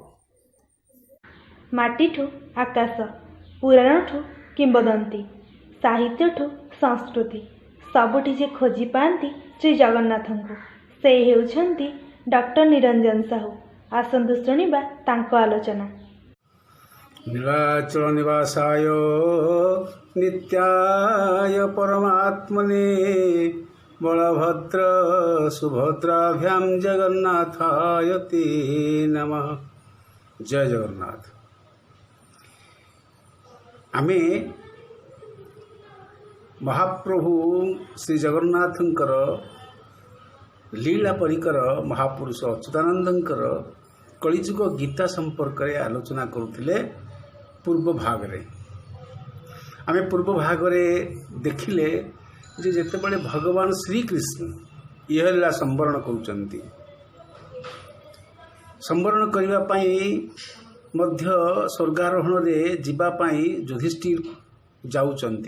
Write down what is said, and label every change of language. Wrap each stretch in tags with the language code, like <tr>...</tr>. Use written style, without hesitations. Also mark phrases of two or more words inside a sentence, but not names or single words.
<or>ମାଟିଠୁ ଆକାଶ, ପୁରାଣଠୁ କିମ୍ବଦନ୍ତୀ, ସାହିତ୍ୟଠୁ ସଂସ୍କୃତି ସବୁଠି ଯେ ଖୋଜି ପାଆନ୍ତି ଶ୍ରୀ ଜଗନ୍ନାଥଙ୍କୁ ସେ ହେଉଛନ୍ତି ଡକ୍ଟର ନିରଞ୍ଜନ ସାହୁ। ଆସନ୍ତୁ ଶୁଣିବା ତାଙ୍କ ଆଲୋଚନା।</or> <sa>नीलाचल निवासाय नित्याय परमात्मने बलभद्र सुभद्राभ्यां जगन्नाथाय ते नमः।</sa> <or>ଜୟ ଜଗନ୍ନାଥ। ଆମେ ମହାପ୍ରଭୁ ଶ୍ରୀ ଜଗନ୍ନାଥଙ୍କର ଲୀଳା ପରିକର ମହାପୁରୁଷ ଅଚ୍ୟୁତାନନ୍ଦଙ୍କର କଳିଯୁଗ ଗୀତା ସମ୍ପର୍କ ରେ ଆଲୋଚନା କରୁଲେ। ପୂର୍ବ ଭାଗ ରେ ଆମେ ପୂର୍ବ ଭାଗ ରେ ଦେଖିଲେ ଯେ ଯେତେବେଳେ ଭଗବାନ ଶ୍ରୀ କୃଷ୍ଣ ଏହି ଲୀଳା ସମ୍ବରଣ କରୁଛନ୍ତି ସମ୍ବରଣ କରିବା ପାଇଁ ମଧ୍ୟ ସ୍ୱର୍ଗାରୋହଣ ରେ ଯିବା ପାଇଁ ଯୁଧିଷ୍ଠିର ଯାଉଛନ୍ତି।</or>